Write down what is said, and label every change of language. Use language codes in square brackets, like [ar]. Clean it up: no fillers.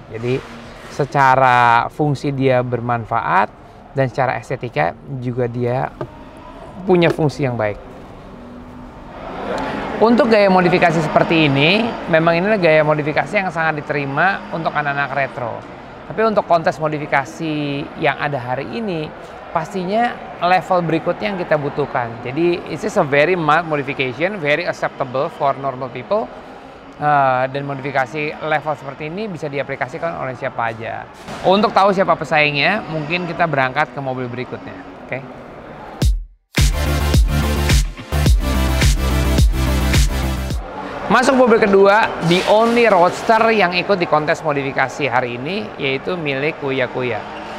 [id] Jadi secara fungsi dia bermanfaat dan secara estetika juga dia punya fungsi yang baik. Untuk gaya modifikasi seperti ini, memang ini gaya modifikasi yang sangat diterima untuk anak-anak retro. Tapi untuk kontes modifikasi yang ada hari ini, pastinya level berikutnya yang kita butuhkan. [en] Jadi it's just a very mild modification, very acceptable for normal people. [id] Dan modifikasi level seperti ini bisa diaplikasikan oleh siapa aja. Untuk tahu siapa pesaingnya, mungkin kita berangkat ke mobil berikutnya. Oke? Masuk mobil kedua, [en] the only roadster [id] yang ikut di kontes modifikasi hari ini, yaitu milik Kuya Kuya.